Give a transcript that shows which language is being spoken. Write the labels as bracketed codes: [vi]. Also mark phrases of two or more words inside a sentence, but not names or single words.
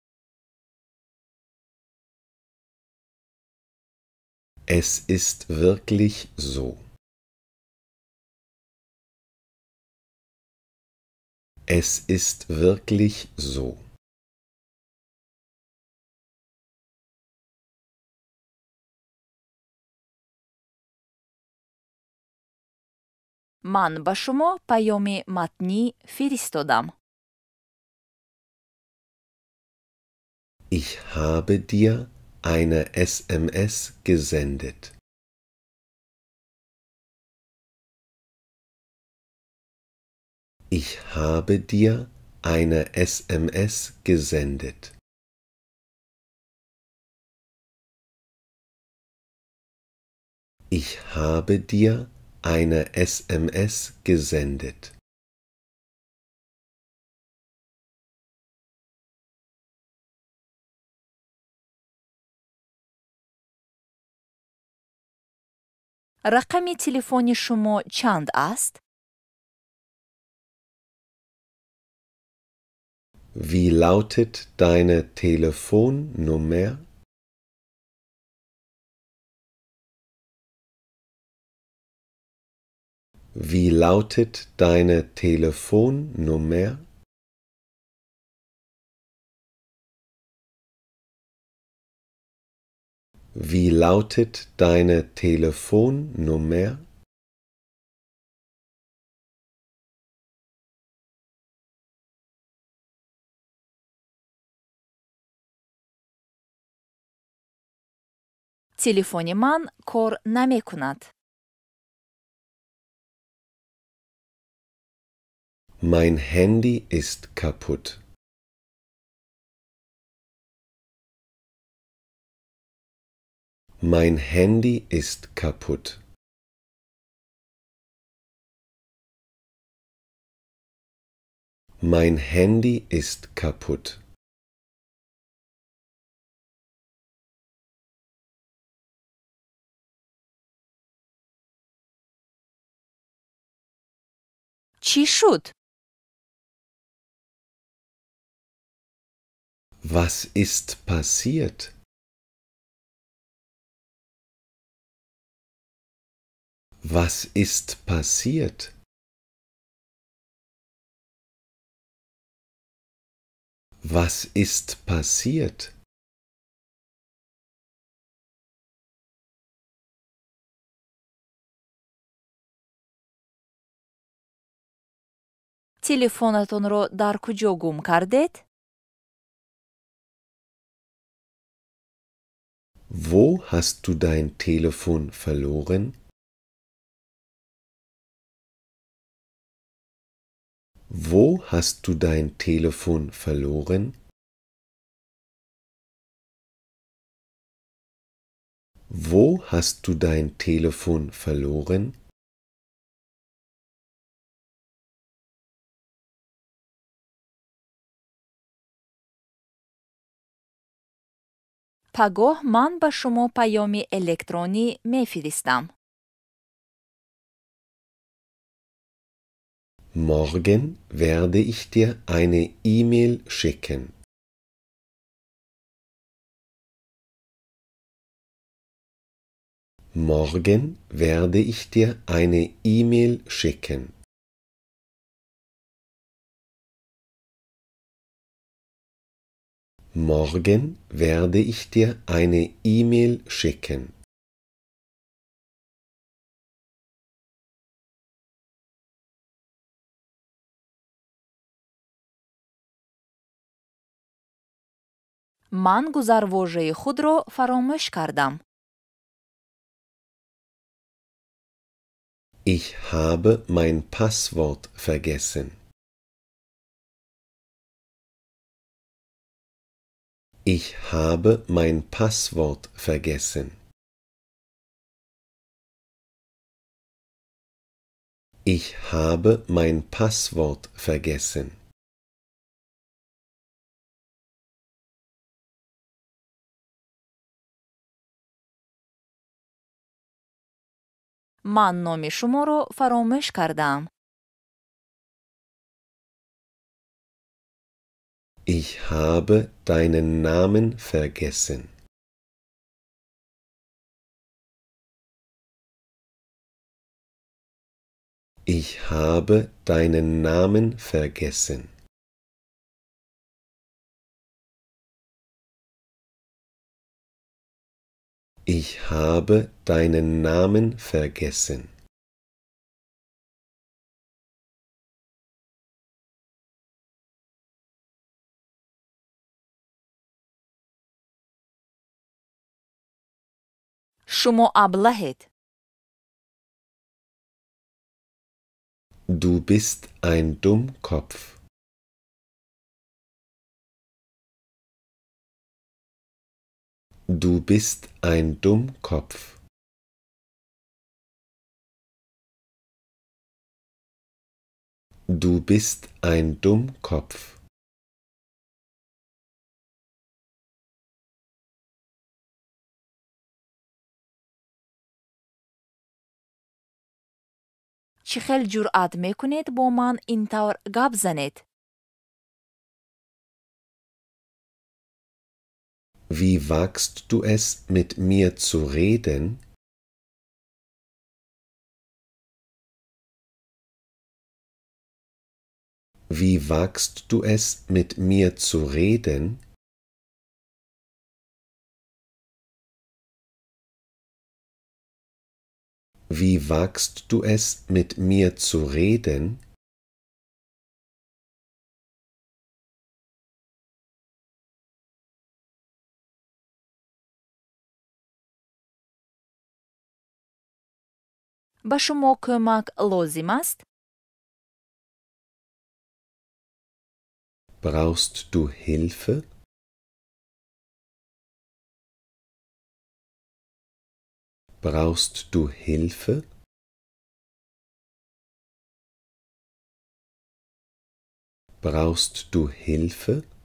[de] Es ist wirklich so. Es ist wirklich so. [tg] من ба шумо паёми матнӣ фиристодам. [de] Ich habe dir eine SMS gesendet. Ich habe dir eine SMS gesendet. Ich habe dir eine SMS gesendet. [tg] рақами телефони шумо чанд аст? [de] Wie lautet deine Telefonnummer? Wie lautet deine Telefonnummer? Wie lautet deine Telefonnummer? [tg] телефони ман кор намекунад. [de] Mein Handy ist kaputt. Mein Handy ist kaputt. Mein Handy ist kaputt. [tg] чӣ шуд? [de] Was ist passiert? Was ist passiert? Was ist passiert? [tg] телефонатонро дар куҷо гум кардед? [de] Wo hast du dein Telefon verloren? Wo hast du dein Telefon verloren? Wo hast du dein Telefon verloren? [tg] пагоҳ ман ба шумо паёми электронӣ мефиристам. [de] Morgen werde ich dir eine E-Mail schicken. Morgen werde ich dir eine E-Mail schicken. Morgen werde ich dir eine E-Mail schicken. [tg] ман гузарвожаи худро фаромӯш кардам. [de] Ich habe mein Passwort vergessen. Ich habe mein Passwort vergessen. Ich habe mein Passwort vergessen. [tg] ман номи шуморо фаромӯш кардаам. [de] Ich habe deinen Namen vergessen. Ich habe deinen Namen vergessen. Ich habe deinen Namen vergessen. [tg] шумо аблаҳед. [de] Du bist ein Dummkopf. Du bist ein Dummkopf. Du bist ein Dummkopf. [tg] чӣ хел ҷуръат мекунед бо ман ин тавр гап занед? [de] Wie wagst du es, mit mir zu reden? Wie wagst du es, mit mir zu reden? Wie wagst du es, mit mir zu reden? [tg] ба шумо кӯмак лозим аст? [de] Brauchst du Hilfe? Brauchst du Hilfe? Brauchst du Hilfe?